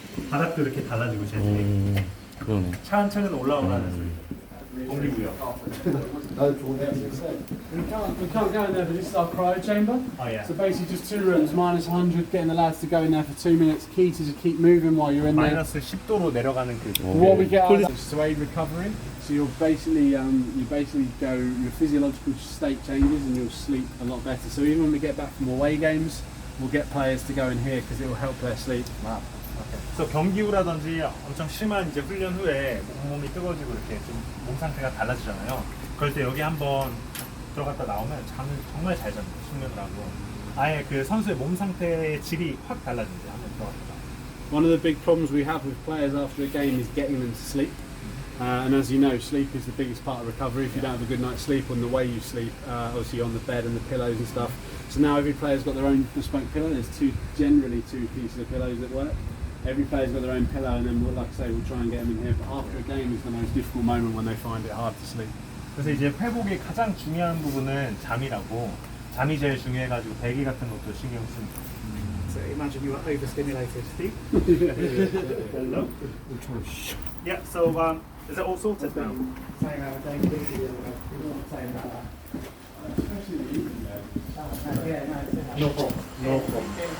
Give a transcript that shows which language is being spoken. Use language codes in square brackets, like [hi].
[ko] 바닥도 이렇게 달라지고 재질이. 그러네. 차근차근 올라오라는 소리. 동기부여. [en] We can't go in there, but this is our cryo chamber. Oh yeah. So basically just 2 rooms, minus 100, getting the lads to go in there for 2 minutes. Key to just keep moving while you're in there. [ko] 마이너스 10도로 내려가는 그. [en] What we get out of this is to aid recovery. So you'll basically go, your physiological state changes and you'll sleep a lot better. So even when we get back from away games, we'll get players to go in here because it will help their sleep. Wow. Okay. [ko] 그래서 경기 후라든지 엄청 심한 이제 훈련 후에 몸이 뜨거워지고 이렇게 좀 몸 상태가 달라지잖아요. 그럴 때 여기 한번 들어갔다 나오면 잠을 정말 잘 잡니다. 숙면을 하고 아예 그 선수의 몸 상태의 질이 확 달라진대요. 한번 들어갔다. [en] One of the big problems we have with players after a game is getting them to sleep. And as you know, sleep is the biggest part of recovery. If you don't have a good night's sleep on the way you sleep, obviously on the bed and the pillows and stuff. So now every player's got their own bespoke pillow. There's generally two pieces of pillows that work. Every player's got their own pillow, and then like I say, we'll try and get them in here. But after a game is the most difficult moment when they find it hard to sleep. [ko] 그래서 이제 회복의 가장 중요한 부분은 잠이라고 잠이 제일 중요해가지고 배기 같은 것도 신경 씁니다. [en] So imagine you were overstimulated. Hello? Yeah, so is it all sorted now? Saying that day, we were saying about that. Especially in the evening, Yeah, no, No problem. No problem.